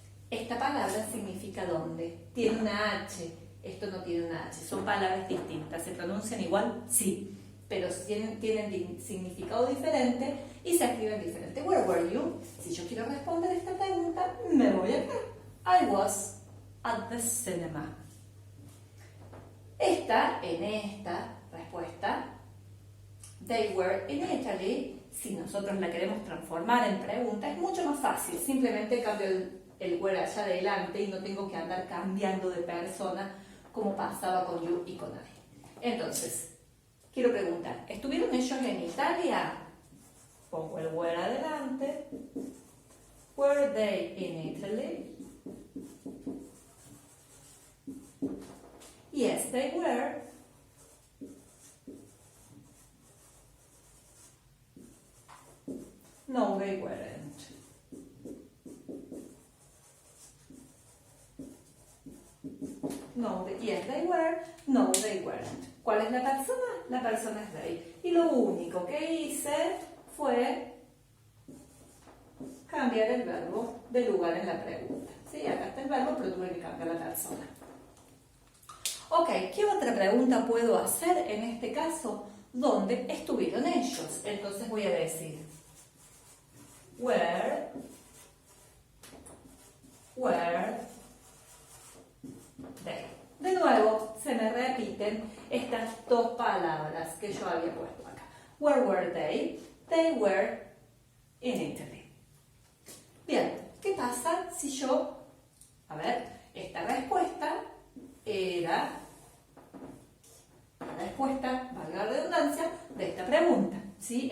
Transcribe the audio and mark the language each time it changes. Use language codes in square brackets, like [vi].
[es] Esta palabra significa dónde. Tiene una H. Esto no tiene una H. Son palabras distintas. ¿Se pronuncian igual? Sí. Pero tienen significado diferente y se escriben diferente. [en] Where were you? [es] Si yo quiero responder esta pregunta, me voy acá. [en] I was at the cinema. [es] En esta respuesta, [en] they were in Italy. [es] Si nosotros la queremos transformar en pregunta, es mucho más fácil. Simplemente cambio el were allá adelante y no tengo que andar cambiando de persona como pasaba con you y con I. Entonces, quiero preguntar, ¿estuvieron ellos en Italia? Pongo el were adelante. [en] Were they in Italy? Yes, they were. No, they weren't. No, yes, they were. No, they weren't. [es] ¿Cuál es la persona? La persona es they. Y lo único que hice fue cambiar el verbo de lugar en la pregunta. Sí, acá está el verbo, pero tuve que cambiar la persona. Ok, ¿qué otra pregunta puedo hacer en este caso? ¿Dónde estuvieron ellos? Entonces voy a decir, [en] where were they? [es] De nuevo, se me repiten estas dos palabras que yo había puesto acá. [en] Where were they? They were in Italy. [es] Bien, ¿qué pasa si yo... A ver, esta respuesta era la respuesta, valga la redundancia, de esta pregunta. ¿Sí?